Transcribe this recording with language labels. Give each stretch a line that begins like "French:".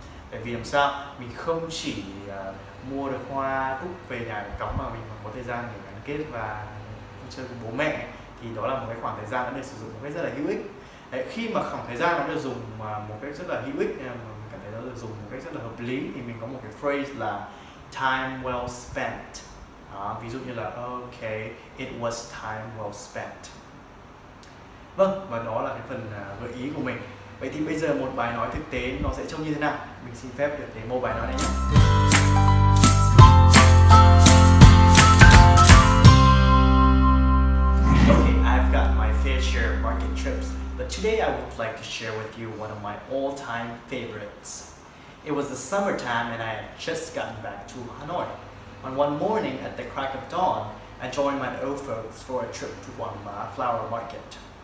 Vietnamese: Tại vì làm sao mình không chỉ mua được hoa cúc về nhà để cắm mà mình còn có thời gian để gắn kết và chơi với bố mẹ. Thì đó là một cái khoảng thời gian đã được sử dụng một cách rất là hữu ích. Đấy, khi mà khoảng thời gian nó được dùng một cách rất là hữu ích, mình cảm thấy nó được dùng một cách rất là hợp lý, thì mình có một cái phrase là time well spent. Đó, ví dụ như là
English: okay, it was time well spent.
Vietnamese: Vâng, và đó là cái phần gợi ý của mình. Vậy thì bây giờ một bài nói thực tế nó sẽ trông như thế nào? Mình xin phép được demo bài nói này nhé.
English: Okay, I've got my fair share of market trips, but today I would like to share with you one of my all-time favorites. It was the summertime and I had just gotten back to Hanoi. On one morning at the crack of dawn, I joined my old folks for a trip to Wanma Flower Market.